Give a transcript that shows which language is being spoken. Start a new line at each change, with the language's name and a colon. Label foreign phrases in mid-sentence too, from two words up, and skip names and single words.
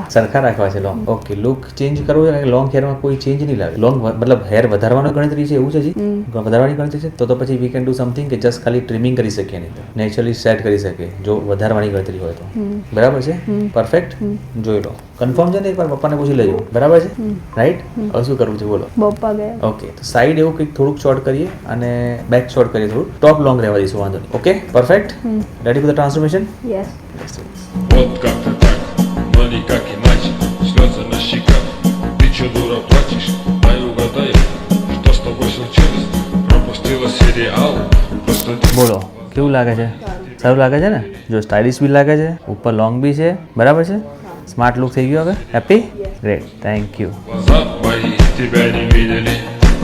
Gujarati: સરખા રાખવા છે
English: long okay look change
Gujarati: કરવું છે કારણ કે લોંગ હેરમાં કોઈ ચેન્જ નહીં લાગે લોંગ મતલબ હેર વધારવાનો ગણતરી છે એવું છે હજી વધારવાની ગણતરી છે તો પછી
English: we can do something
Gujarati: કે જસ્ટ ખાલી ટ્રીમિંગ કરી શકીએ નહીં તો
English: naturally set
Gujarati: કરી શકીએ જો વધારવાની ગણતરી હોય તો બરાબર છે પરફેક્ટ જોઈ લો કન્ફર્મ છે ને એકવાર પપ્પાને પૂછી લેજો બરાબર છે રાઈટ હવે શું કરવું છે બોલો પપ્પા ગયા ઓકે તો સાઈડ એવું કંઈક થોડુંક શોર્ટ કરીએ અને
English: back short
Gujarati: કરીએ થોડું
English: top long
Gujarati: રહેવા દઈશું વાંધો નહીં
English: okay perfect ready for the transformation
Gujarati: યસ
Russian: Вот как-то так, но никак иначе. Слезы на щеках, ты чё, дура, плачешь? Дай угадай, что с тобой случилось? Пропустила сериал, просто...
Gujarati: બોલો કેવું લાગે છે સારું લાગે છે ને જો સ્ટાઇલિશ બી લાગે છે ઉપર લોંગ બી છે બરાબર છે
English: smart look
Gujarati: થઈ ગયો હવે
English: happy great thank you
Russian: Глаза мои тебя не видели.